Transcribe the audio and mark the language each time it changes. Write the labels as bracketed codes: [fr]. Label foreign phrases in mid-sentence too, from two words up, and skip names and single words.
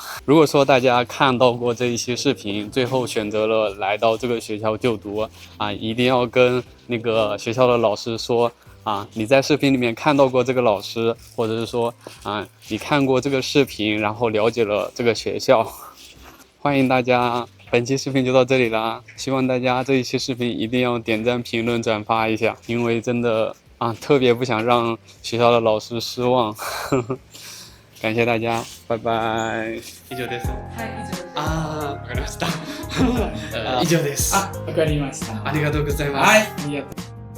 [zh] 如果说大家看到过这一期视频，最后选择了来到这个学校就读一定要跟那个学校的老师说你在视频里面看到过这个老师，或者是说你看过这个视频，然后了解了这个学校。欢迎大家，本期视频就到这里啦，希望大家这一期视频一定要点赞、评论、转发一下，因为真的特别不想让学校的老师失望。感谢大家，拜拜。 [ja] 以上です。はい、以上です。わかりました。以上です。わかりました。ありがとうございます。はい、ありがとう。